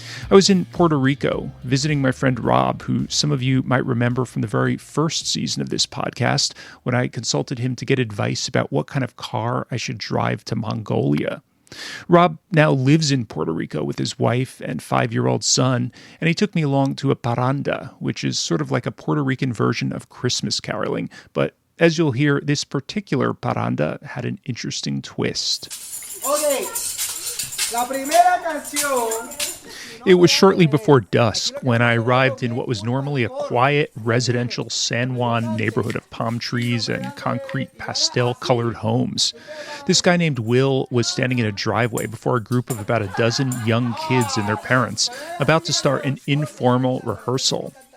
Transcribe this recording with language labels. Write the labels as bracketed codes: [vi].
[en] I was in Puerto Rico visiting my friend Rob, who some of you might remember from the very first season of this podcast when I consulted him to get advice about what kind of car I should drive to Mongolia. Rob now lives in Puerto Rico with his wife and 5-year-old son, and he took me along to a parranda, which is sort of like a Puerto Rican version of Christmas caroling. But as you'll hear, this particular parranda had an interesting twist. [es] Okay, la primera canción. [en] It was shortly before dusk when I arrived in what was normally a quiet residential San Juan neighborhood of palm trees and concrete pastel-colored homes. This guy named Will was standing in a driveway before a group of about a dozen young kids and their parents about to start an informal rehearsal.